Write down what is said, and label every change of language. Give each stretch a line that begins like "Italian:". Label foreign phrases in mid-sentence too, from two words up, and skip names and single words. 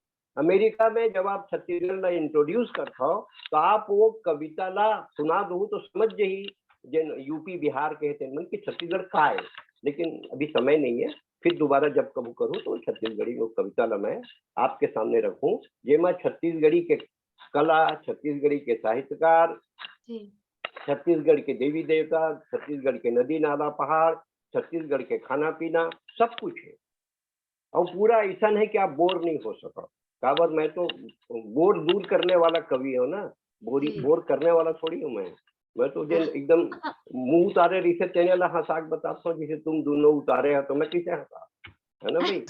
Chhattisgarhi: अमेरिका में जब आप छत्तीसगढ़ ला इंट्रोड्यूस करते हो तो आप वो कविता ला सुना दो तो समझ जाही जिन यूपी बिहार के मन की छत्तीसगढ़ का है। लेकिन अभी समय नहीं है, फिर दोबारा जब कबू करूँ तो छत्तीसगढ़ी वो कविता ला मैं आपके सामने रखूं, जेमा छत्तीसगढ़ी के कला, छत्तीसगढ़ी के साहित्यकार, छत्तीसगढ़ के देवी देवता, छत्तीसगढ़ के नदी नाला पहाड़, छत्तीसगढ़ के खाना पीना, सब कुछ है। और पूरा ऐसा नहीं कि आप बोर नहीं हो सको, काबर मैं तो बोर दूर करने वाला कवि हूँ ना, बोर करने वाला थोड़ी हूँ मैं तो एकदम मुंह उतारे रिसे तेने ला हंसाक बताता हूँ, जैसे तुम दोनों उतारे हो तो मैं कैसे हंसा, है ना भाई।